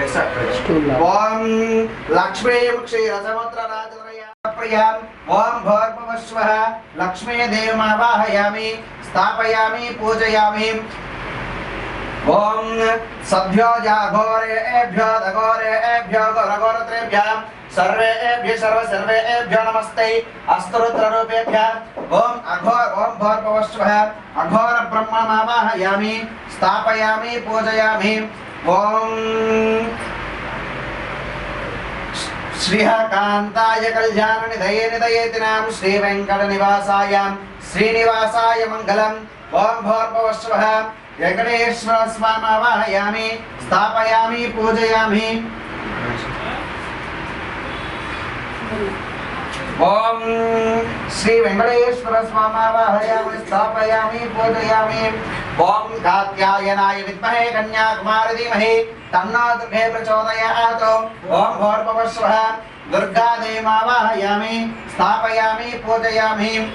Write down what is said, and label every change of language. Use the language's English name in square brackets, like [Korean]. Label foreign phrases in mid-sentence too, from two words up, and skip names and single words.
[Sanskrit] ఓం లక్ష్మీ క్షీరసముద్రరాజప్రియాం ఓం భూర్భువః లక్ష్మీ దేవమావాహయామి స్థాపయామి పూజయామి ఓం సభ్యో జాఘోరేభ్యో దఘోరేభ్యో ఘోరఘోరత్రేభ్యః सर्वेभ्यो नमस्ते अस्तरुद्ररूपेभ्यः ओम भूर्भुवः अघोर ब्रह्ममावाहयामि स्थापयामि पूजयामि ओम श्रीकान्ताय कल्याणनिधये निधयेतिनां श्रीवेङ्कटनिवासाय श्रीनिवासाय मङ्गलम् ओम भूर्भुवः वेङ्कटेश्वर स्वामावाहयामि स्थापयामि पूजयामि ఓం శ్రీ వెంకటేశ్వర స్వామావాహయామి స్థాపయామి పూజయామి. ఓం కాత్యాయనాయ విద్మహే కన్యాకుమారి ధీమహి తన్నో దుర్గే ప్రచోదయాత్. ఓం భోర్భువస్వః దుర్గాదేవావాహయామి స్థాపయామి పూజయామి.